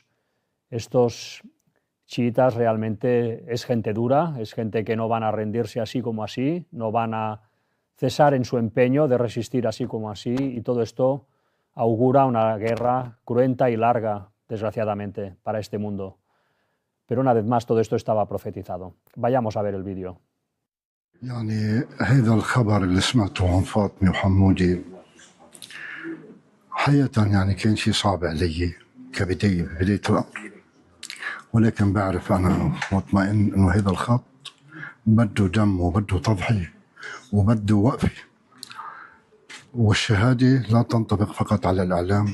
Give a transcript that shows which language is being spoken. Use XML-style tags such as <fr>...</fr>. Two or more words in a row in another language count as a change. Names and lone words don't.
<es>Estos chiitas realmente es gente dura, es gente que no van a rendirse así como así, no van a cesar en su empeño de resistir así como así, y todo esto augura una guerra cruenta y larga, desgraciadamente, para este mundo. Pero una vez más todo esto estaba profetizado. Vayamos a ver el vídeo.</es> <ar>يعني هذا الخبر اللي سمعته عن فاطمة وحمودي حقيقة يعني كان شيء صعب علي بداية الأمر، ولكن بعرف أنا مطمئن إنه هذا الخط بده دم وبده تضحية وبده وقفة، والشهادة لا تنطبق فقط على الإعلام.</ar>